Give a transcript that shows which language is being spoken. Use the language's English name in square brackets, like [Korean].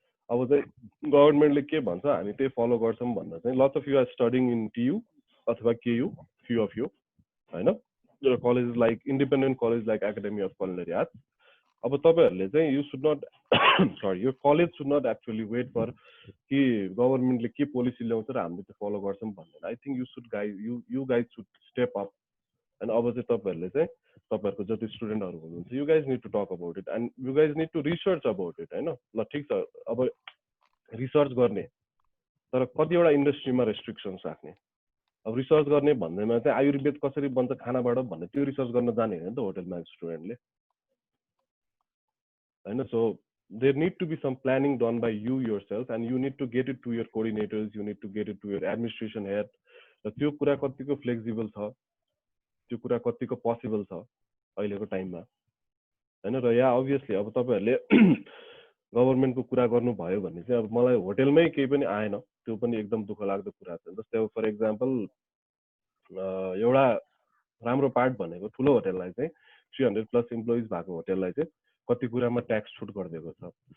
[Nepali] अब चाहिँ गभर्नमेन्टले के भन्छ हामी त्यही फलो गर्छौं भन्दा चाहिँ [English] lots of you are studying in TU [Nepali] अथवा KU [English] few of you [Nepali] हैन [English] your college is like independent college like Academy of Culinary Arts [Nepali] अब तपाईहरुले चाहिँ [English] you should not sorry your college should not actually wait for [Nepali] कि गभर्नमेन्टले के policy ल्याउँछ र हामीले त्यो फलो गर्छौं भन्दैन [English] I think you guys should step up and [Nepali] अब चाहिँ तपाईहरुले चाहिँ तपाईहरुको जति स्टुडेन्टहरु हुनुहुन्छ [English] you guys need to talk about it [Nepali] and you guys need to research about it हैन ल ठीक छ अब रिसर्च गर्ने तर कतिवटा इन्डस्ट्रीमा रेस्ट्रिक्सन्स राख्ने अब रिसर्च गर्ने भन्दैमा चाहिँ आयुर्वेद कसरी बन्छ खानाबाट भन्ने त्यो रिसर्च गर्न जाने हैन त होटलमा स्टुडेन्टले हैन so [English] there need to be some planning done by you yourself and you need to get it to your coordinators, you need to get it to your administration head. [Nepali] र त्यो कुरा कतिको फ्लेक्सिबल छ, त्यो कुरा कतिको पोसिबल छ अहिलेको टाइममा हैन। र या अभियसली अब तपाईहरुले गभर्नमेन्टको कुरा गर्नु भयो भने चाहिँ अब मलाई होटलमै केही पनि आएन, त्यो पनि एकदम दुःख लाग्दो कुरा छ। जस्तै अब फर एक्जाम्पल एउटा राम्रो पार्ट भनेको ठुलो होटललाई चाहिँ 300 प्लस इम्प्लोइज भएको होटललाई चाहिँ कति कुरामा ट्याक्स छुट गरिदिएको छ।